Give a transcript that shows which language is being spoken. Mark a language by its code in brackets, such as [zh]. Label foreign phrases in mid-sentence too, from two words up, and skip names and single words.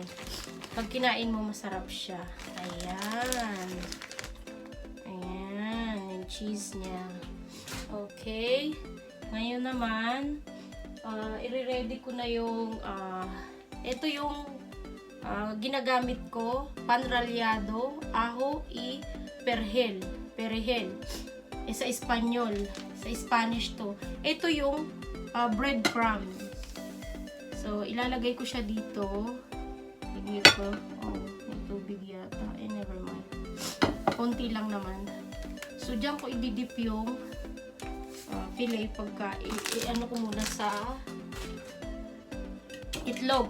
[tl] Pag kinain mo, masarap siya. Ayan. Ayan, yung cheese niya. Okay. Ngayon naman, i-ready ko na yung, ito yung ginagamit ko, [es] pan-ralyado, ajo, y perejil. Perejil. [tl] Sa Espanyol. Sa Spanish to. Ito yung breadcrumbs. So, ilalagay ko siya dito. Tignan ko. Oh, may tubig yata. [en] Never mind. [tl] Konti lang naman. So, dyan ko ididip yung fillet pagka ano ko muna sa itlog.